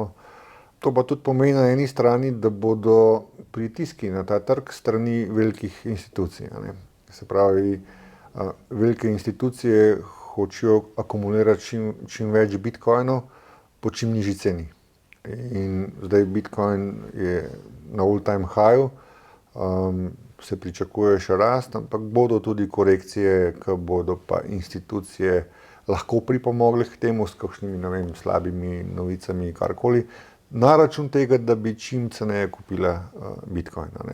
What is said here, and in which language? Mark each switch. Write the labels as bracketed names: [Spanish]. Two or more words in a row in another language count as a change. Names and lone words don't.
[Slovenian] To pa tudi pomeni na eni strani, da bodo pritiski na ta trg strani velikih institucij. Se pravi, velike institucije hočejo akumulirati čim več Bitcoinov po čim nižji ceni. In zdaj Bitcoin je na [English] all-time high, [Slovenian] se pričakuje še rast, ampak bodo tudi korekcije, ki bodo pa institucije lahko pripomogle k temu s kakšnimi, slabimi novicami, karkoli, na račun tega, da bi čim ceneje kupila Bitcoin.